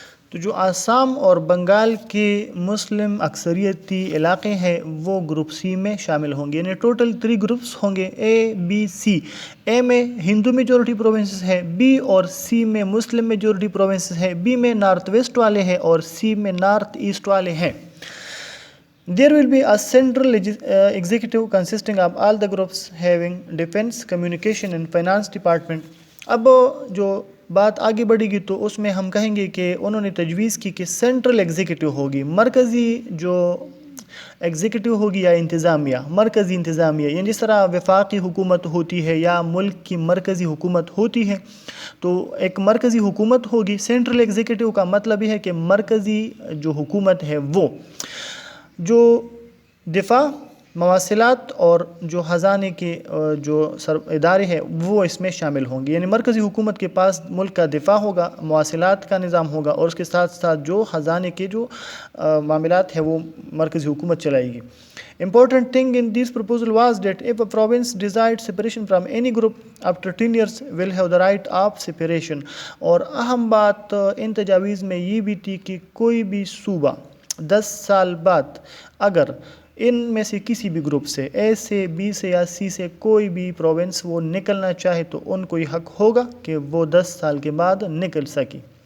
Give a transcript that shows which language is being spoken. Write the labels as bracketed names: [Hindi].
[Urdu] تو جو آسام اور بنگال کے مسلم اکثریتی علاقے ہیں وہ گروپ C میں شامل ہوں گے. یعنی ٹوٹل 3 گروپس ہوں گے A, B, C. A میں ہندو میجورٹی پروونسز ہے, B اور C میں مسلم میجورٹی پروونسز ہے, B میں نارتھ ویسٹ والے ہیں اور C میں نارتھ ایسٹ والے ہیں. [English] There will be a central executive consisting of all the groups having defense, communication and finance department. [Urdu] اب جو بات آگے بڑھے گی تو اس میں ہم کہیں گے کہ انہوں نے تجویز کی کہ سینٹرل ایگزیکٹو ہوگی, مرکزی جو ایگزیکٹو ہوگی یا انتظامیہ, مرکزی انتظامیہ. یعنی جس طرح وفاقی حکومت ہوتی ہے یا ملک کی مرکزی حکومت ہوتی ہے تو ایک مرکزی حکومت ہوگی. سینٹرل ایگزیکٹو کا مطلب یہ ہے کہ مرکزی جو حکومت ہے وہ جو دفاع, مواصلات اور جو خزانے کے جو ادارے ہیں وہ اس میں شامل ہوں گے. یعنی مرکزی حکومت کے پاس ملک کا دفاع ہوگا, مواصلات کا نظام ہوگا اور اس کے ساتھ ساتھ جو خزانے کے جو معاملات ہیں وہ مرکزی حکومت چلائے گی. [English] Important thing in this proposal was that if a province desired separation from any group after 10 years will have the right of separation. [Urdu] اور اہم بات ان تجاویز میں یہ بھی تھی کہ کوئی بھی صوبہ 10 سال بعد اگر ان میں سے کسی بھی گروپ سے A سے B سے یا C سے کوئی بھی پروونس وہ نکلنا چاہے تو ان کو یہ حق ہوگا کہ وہ 10 سال کے بعد نکل سکے.